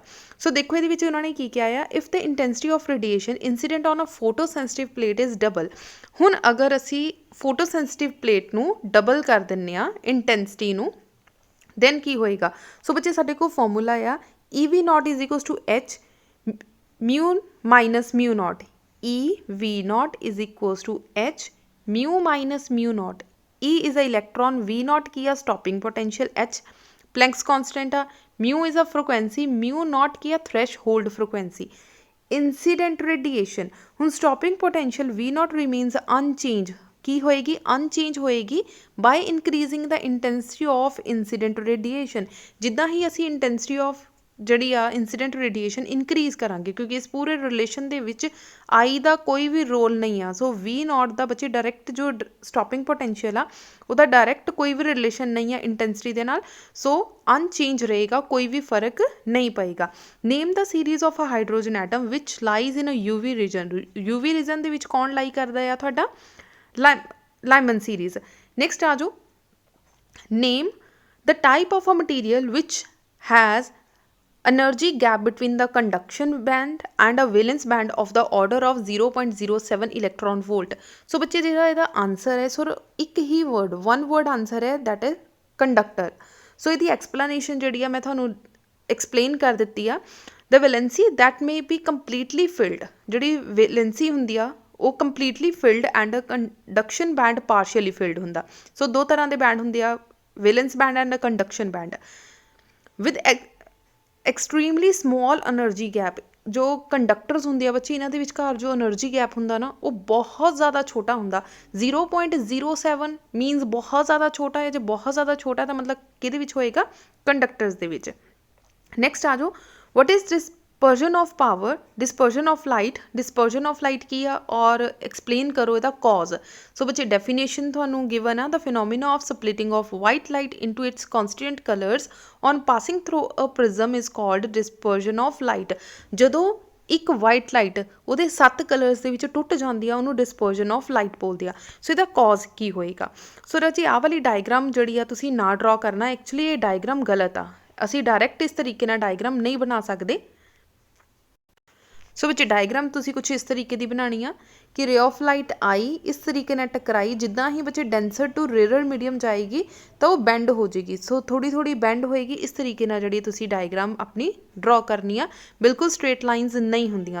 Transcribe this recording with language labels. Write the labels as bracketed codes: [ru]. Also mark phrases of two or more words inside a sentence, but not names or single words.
[pa] ਸੋ ਦੇਖੋ ਇਹਦੇ ਵਿੱਚ ਉਹਨਾਂ ਨੇ ਕੀ ਕਿਹਾ ਆ, [en] if the intensity of radiation incident on a photo sensitive plate is double. [pa] ਹੁਣ ਅਗਰ ਅਸੀਂ [en] photo sensitive plate [pa] ਨੂੰ ਡਬਲ ਕਰ ਦਿੰਦੇ ਹਾਂ ਇੰਟੈਂਸਿਟੀ ਨੂੰ, ਦੈਨ ਕੀ ਹੋਏਗਾ? ਸੋ ਬੱਚੇ ਸਾਡੇ ਕੋਲ ਫਾਰਮੂਲਾ ਆ, [en] EV0 is equals to H mu minus mu naught। EV0 is equals to H mu minus mu naught। E is a electron, V0 [pa] ਕੀ ਆ? [en] stopping potential, H Planck's constant ਆ, mu is a frequency, mu naught [pa] ਕੀ ਆ? [en] threshold frequency। incident radiation, ਹੁਣ stopping potential V0 remains unchanged, [pa] ਕੀ ਹੋਏਗੀ? [en] ਅਨਚੇਂਜ ਹੋਏਗੀ by increasing the intensity of incident radiation. [pa] ਜਿੱਦਾਂ ਹੀ ਅਸੀਂ [en] intensity of [pa] ਜਿਹੜੀ ਆ [en] incident radiation increase [pa] ਕਰਾਂਗੇ, ਕਿਉਂਕਿ ਇਸ ਪੂਰੇ ਰਿਲੇਸ਼ਨ ਦੇ ਵਿੱਚ ਆਈ ਦਾ ਕੋਈ ਵੀ ਰੋਲ ਨਹੀਂ ਆ। ਸੋ V0 ਦਾ ਬੱਚੇ ਡਾਇਰੈਕਟ ਜੋ [en] stopping potential [pa] ਆ ਉਹਦਾ ਡਾਇਰੈਕਟ ਕੋਈ ਵੀ ਰਿਲੇਸ਼ਨ ਨਹੀਂ ਆ ਇੰਟੈਂਸਿਟੀ ਦੇ ਨਾਲ। ਸੋ ਅਨਚੇਂਜ ਰਹੇਗਾ, ਕੋਈ ਵੀ ਫਰਕ ਨਹੀਂ ਪਏਗਾ। [en] name the series of a hydrogen atom which lies in a UV region. UV region [pa] ਦੇ ਵਿੱਚ ਕੌਣ ਲਾਈ ਕਰਦਾ ਆ? ਤੁਹਾਡਾ Lyman series। next ਆ ਜਾਓ, [en] name the type of a material which has energy gap between the conduction band and a valence band of the order of 0.07 electron volt। [pa] ਸੋ ਬੱਚੇ ਜਿਹੜਾ ਇਹਦਾ ਆਨਸਰ ਹੈ, ਸੋ ਇੱਕ ਹੀ ਵਰਡ, 1 [en] word answer [pa] ਹੈ, [en] that is conductor. [pa] ਸੋ ਇਹਦੀ ਐਕਸਪਲੇਨੇਸ਼ਨ ਜਿਹੜੀ ਆ ਮੈਂ ਤੁਹਾਨੂੰ ਐਕਸਪਲੇਨ ਕਰ ਦਿੱਤੀ ਆ। [en] the valency that may be completely filled, ਜਿਹੜੀ ਵੈਲੈਂਸੀ [pa] ਹੁੰਦੀ ਆ ਉਹ [en] completely filled and conduction band partially filled ਹੁੰਦਾ। [pa] ਸੋ 2 ਤਰ੍ਹਾਂ ਦੇ ਬੈਂਡ ਹੁੰਦੇ ਆ, [en] valence band and conduction band. with extremely small energy gap, [pa] ਜੋ ਕੰਡਕਟਰਸ ਹੁੰਦੇ ਆ ਬੱਚੇ ਇਹਨਾਂ ਦੇ ਵਿਚਕਾਰ ਜੋ [en] energy gap [pa] ਹੁੰਦਾ ਨਾ ਉਹ ਬਹੁਤ ਜ਼ਿਆਦਾ ਛੋਟਾ ਹੁੰਦਾ। 0.07 ਮੀਨਸ ਬਹੁਤ ਜ਼ਿਆਦਾ ਛੋਟਾ ਹੈ। ਜੇ ਬਹੁਤ ਜ਼ਿਆਦਾ ਛੋਟਾ ਤਾਂ ਮਤਲਬ ਕਿਹਦੇ ਵਿੱਚ ਹੋਏਗਾ? ਕੰਡਕਟਰਸ ਦੇ ਵਿੱਚ। ਨੈਕਸਟ ਆ ਜਾਓ, [en] what is this dispersion of power, dispersion of light, dispersion of light, डिस्पर्जन ऑफ लाइट [pa] ਕੀ ਆ ਔਰ ਐਕਸਪਲੇਨ ਕਰੋ [en] ਇਹਦਾ कॉज। [pa] ਸੋ ਬੱਚੇ [en] डेफिनेशन ਤੁਹਾਨੂੰ गिवन आ the phenomena of splitting of white light into its constituent colors on passing through a prism is called dispersion of light। [pa] ਜਦੋਂ ਇੱਕ [en] white light [pa] ਉਹਦੇ 7 ਕਲਰਸ ਦੇ ਵਿੱਚ ਟੁੱਟ ਜਾਂਦੀ ਆ ਉਹਨੂੰ [en] dispersion of light [pa] ਬੋਲਦੇ ਆ। ਸੋ ਇਹਦਾ ਕੌਜ਼ ਕੀ ਹੋਏਗਾ। ਸੋ ਰਾਜੀ ਆਹ ਵਾਲੀ ਡਾਇਗਰਾਮ ਜਿਹੜੀ ਆ ਤੁਸੀਂ ਨਾ ਡਰਾ ਕਰਨਾ, ਐਕਚੁਅਲੀ ਇਹ ਡਾਇਗਰਾਮ ਗਲਤ ਆ, ਅਸੀਂ ਡਾਇਰੈਕਟ ਇਸ ਤਰੀਕੇ ਨਾਲ ਡਾਇਗਰਾਮ ਨਹੀਂ ਬਣਾ ਸਕਦੇ। ਸੋ ਬੱਚੇ ਡਾਇਗ੍ਰਾਮ ਤੁਸੀ ਕੁਛ ਇਸ ਤਰੀਕੇ ਕੀ ਬਣਾਨੀ ਆ ਕਿ [en] ray of light [pa] ਆਈ ਇਸ ਤਰੀਕੇ ਨੇ ਟਕਰਾਈ, ਜਿਦਾ ਹੀ ਬੱਚੇ [en] denser to rare medium [pa] ਜਾਏਗੀ ਤੋ ਵੋ ਬੈਂਡ ਹੋ ਜਾਏਗੀ। ਸੋ ਥੋੜੀ ਥੋੜੀ ਬੈਂਡ ਹੋਏਗੀ, ਇਸ ਤਰੀਕੇ ਨਾ ਜੀ ਤੁਸੀ ਡਾਇਗ੍ਰਾਮ ਅਪਣੀ ਡ੍ਰਾਅ ਕਰਨੀ ਆ, ਬਿਲਕੁਲ [en] straight lines [pa] ਨਹੀਂ ਹੋਂਦੀਆਂ।